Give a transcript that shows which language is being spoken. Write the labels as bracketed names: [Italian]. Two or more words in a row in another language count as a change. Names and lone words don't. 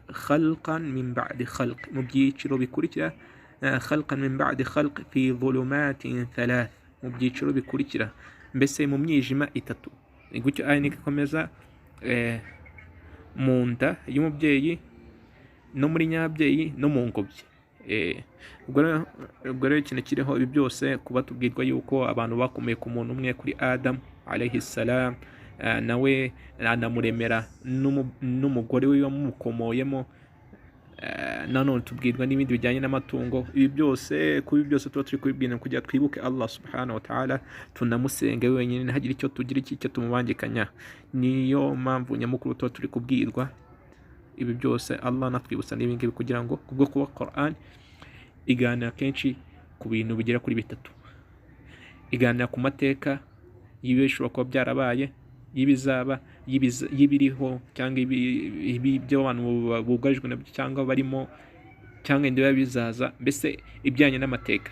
[Arabic] خلقا من بعد خلق, [Kinyarwanda] mu byiciro bikurikira. [Arabic] خلقا من بعد خلق في ظلمات ثلاث, [Kinyarwanda] mu byiciro bikurikira, mbese mu myijima itatu. Gutyo aya nikomeza mu nda y'umubyeyi no muri nyababyeyi no mu ngobyi. Ubwo rero ikintu kiriho ibi byose kuba tubwirwa yuko abantu bakomeye ku muntu umwe kuri Adam [Arabic] عليه السلام, [Kinyarwanda] nawe anamuremera n'umugore we wamukomoyemo. Nanone tubwirwa n'ibindi bijyanye n'amatungo. Ibi byose tuba turi kubibwira kugira twibuke [Arabic] الله سبحانه وتعالى, [Kinyarwanda] tunamusenge wenyine, ntihagire icyo tugira icyo tumubangikanya. Niyo mpamvu nyamukuru tuba turi kubwirwa ibi byose. Allah natwibutsa n'ibingibi kugira ngo kubwo kuba Quran iganira kenshi ku bintu bigera kuri bitatu. Iganira ku mateka y'ibishobora kuba byarabaye, y'ibizaba, y'ibiriho cyangwa ibyo abantu bugarijwe nabyo cyangwa barimo, cyangwa indiba bizaza, mbese ibijyanye n'amateka.